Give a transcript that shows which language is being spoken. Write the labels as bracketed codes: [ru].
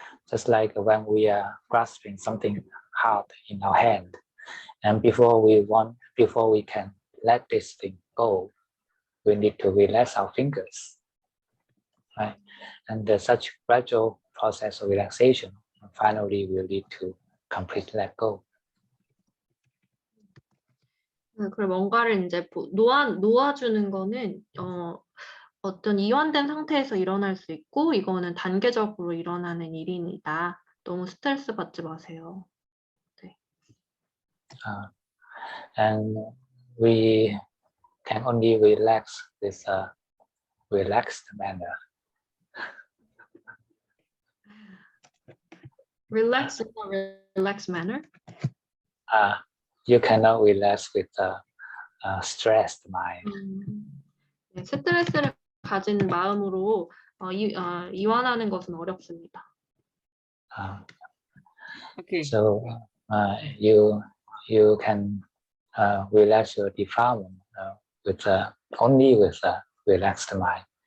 [en] Just like when we are grasping something hard in our hand, and before we can let this thing go, we need to relax our fingers, right? And such gradual process of relaxation finally will lead to complete let go. [ko] 그리고 뭔가를 이제 놓아주는 거는 어떤 이완된 상태에서 일어날 수 있고 이거는 단계적으로 일어나는 일입니다. 너무 스트레스 받지 마세요. 네. [en] And we can only relax with a relaxed manner. Relax in a relaxed manner? You cannot relax with a stressed mind. [ko] 네, 스트레스를 가진 마음으로 이완하는 것은 어렵습니다. [en] Okay. So you can relax your defilement with only with a relaxed mind.